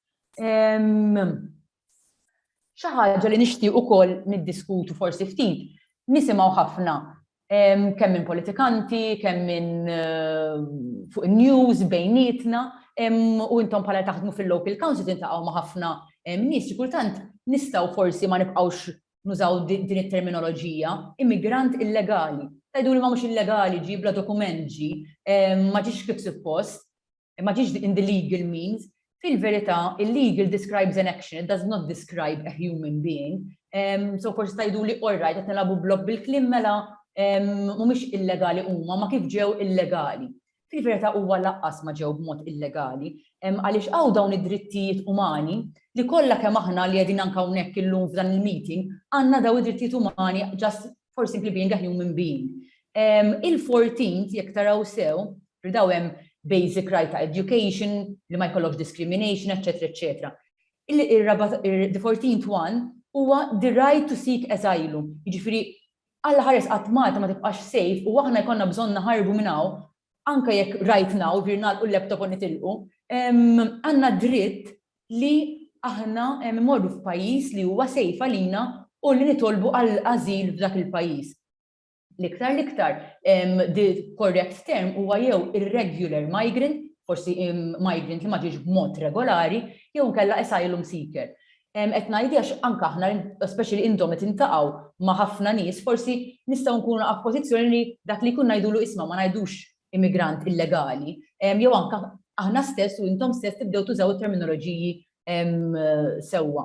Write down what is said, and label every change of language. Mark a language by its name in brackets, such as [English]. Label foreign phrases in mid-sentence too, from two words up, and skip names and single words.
[Maltese] Xi ħaġa li nixtieq ukoll niddiskutu forsi ftit, nisimgħu ħafna kemm minn politikanti, kemm minn fuq in-news bejnietna, u intom bħala taħdmu fil-local council tintaqgħu ma' ħafna nies xi kultant nistgħu forsi ma nibqgħux nużaw din it-terminoloġija, immigrant illegali. Tajdu li ma mhux illegali ġi bla dokument ġi, ma ġiex kif suppost, ma ġiex [English] in the legal means. [Maltese] Fil-verità, [English] illegal describes an action, it does not describe a human being. [Maltese] So forsi tajdu li [English] all right, [Maltese] qed nilagħbu blok bil-kliem mela mhumiex illegali huma, ma kif ġew illegali. Fil-verità huwa laqqas ma ġew b'mod illegali, għaliex hawn dawn id-drittijiet umani li kollha kemm aħna li qegħdin anke hawnhekk illum f'dan il-meeting għandna dawn id-drittijiet umani [English] just for simply being a human being. [Maltese] Il-14th, jekk taraw sew, daw hemm [English] basic right [Maltese] ta' education, li ma jkollokx discrimination, etc. [English] The 14th one huwa the right to seek asylum. [Maltese] Jiġifieri alla ħares qatt Malta ma tibqax safe u aħna jkollna bżonn naħarbu minn hawn, anke jekk [English] right now [Maltese] virnal u l-laptop u nitilqu, għandna dritt li aħna immorru f'pajjiż li huwa safe għalina u li nitolbu għal-azil f'dak il-pajjiż. L-iktar, [English] the correct term [Maltese] huwa jew [English] irregular migrant, [Maltese] forsi migrant li ma ġiex b'mod regolari, jew nkella [English] asylum seeker. [Maltese] Qed ngħidi għax anke aħna, especially intom qed intaqgħu ma' ħafna nies, forsi nistgħu nkunu f'pożizzjoni li dak li jkun ngħidulu isma' ma ngħidux immigrant illegali, jew anke aħna stess u intom stess tibdew tużaw it-terminoloġiji sewwa.